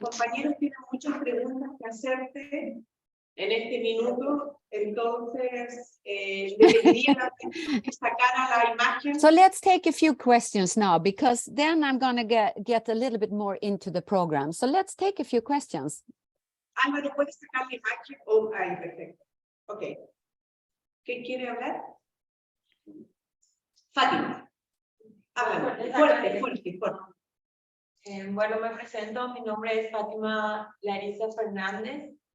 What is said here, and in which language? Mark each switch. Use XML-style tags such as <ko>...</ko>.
<es>Compañeros tienen muchas preguntas que hacerte en este minuto, entonces debería sacar a la imagen.</es> <en>So let's take a few questions now, because then I'm going to get a little bit more into the program. So let's take a few questions.</en> <es>Álvaro, ¿puedes sacar la imagen? Oh, ahí, perfecto. Ok. ¿Quién quiere hablar? Fátima. Háblame. Fuerte. Bueno, me presento, mi nombre es Fátima Larisa Fernández.</es>